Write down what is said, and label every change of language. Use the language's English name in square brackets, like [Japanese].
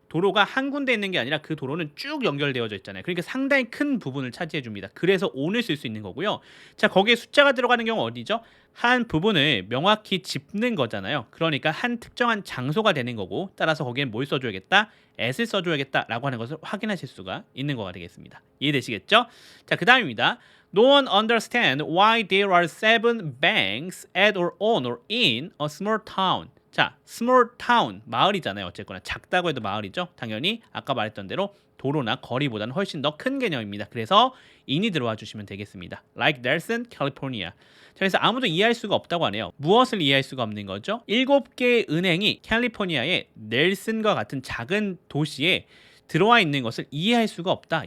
[Korean] 도로가 한 군데 있는 게 아니라 그 도로는 쭉 연결되어져 있잖아요. 그러니까 상당히 큰 부분을 차지해 줍니다. 그래서 on을 쓸 수 있는 거고요. 자, 거기에 숫자가 들어가는 경우 어디죠? 한 부분을 명확히 짚는 거잖아요. 그러니까 한 특정한 장소가 되는 거고, 따라서 거기엔 뭘 써줘야겠다? at을 써줘야겠다라고 하는 것을 확인하실 수가 있는 거가 되겠습니다. 이해되시겠죠? 자, 그 다음입니다. [English] No one understands why there are 7 banks at or on or in a small town. [Korean] 자, [English] small town [Korean] 마을이잖아요. 어쨌거나 작다고 해도 마을이죠. 당연히 아까 말했던 대로 도로나 거리보다는 훨씬 더 큰 개념입니다. 그래서 in이 들어와 주시면 되겠습니다. [English] Like Nelson, California. [Korean] 자, 그래서 아무도 이해할 수가 없다고 하네요. 무엇을 이해할 수가 없는 거죠? 7개의 은행이 캘리포니아의 넬슨과 같은 작은 도시에 들어와 있는 것을 이해할 수가 없다.